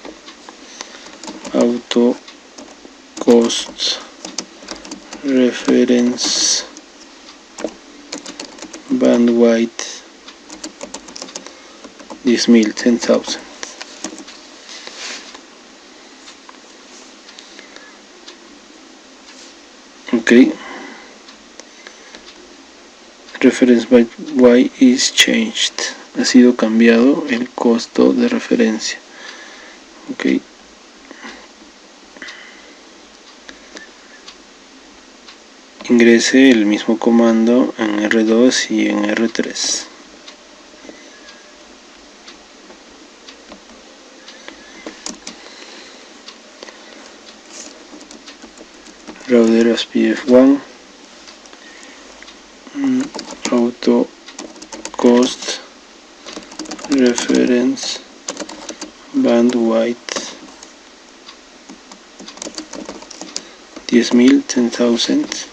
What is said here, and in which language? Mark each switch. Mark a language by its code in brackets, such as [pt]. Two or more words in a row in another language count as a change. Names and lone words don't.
[en] Auto cost reference bandwidth 10.000 10,000. Ok, reference bandwidth is changed, [es] ha sido cambiado el costo de referencia. Ok, ingrese el mismo comando en R2 y en R3. [en] Router OSPF1, auto cost reference bandwidth 10.000 10,000.